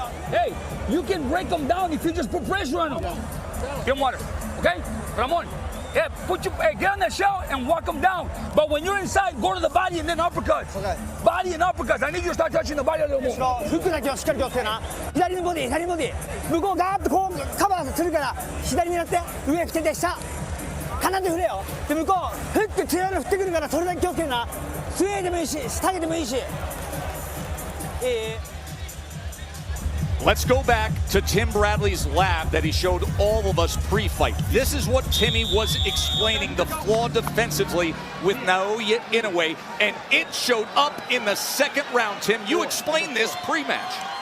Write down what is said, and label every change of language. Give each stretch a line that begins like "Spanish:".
English: Hey, you can break them down if you just put pressure on them. Get water, okay? Ramon, yeah, get on that shell and walk them down. But when you're inside, go to the body and then uppercuts. Okay. Body and uppercuts. I need you to start touching the body a little more.
Japanese: フックだけはしっかり気をつけな左のボディ向こうガーッとこうカバーするから左狙って上振ってて下必ず振れよで向こうフック強いの振ってくるからそれだけ気をつけな上でもいいし下げてもいいし
English: Let's go back to Tim Bradley's lab that he showed all of us pre-fight. This is what Timmy was explaining, the flaw defensively with Naoya Inoue, and it showed up in the second round, Tim. You explained this pre-match.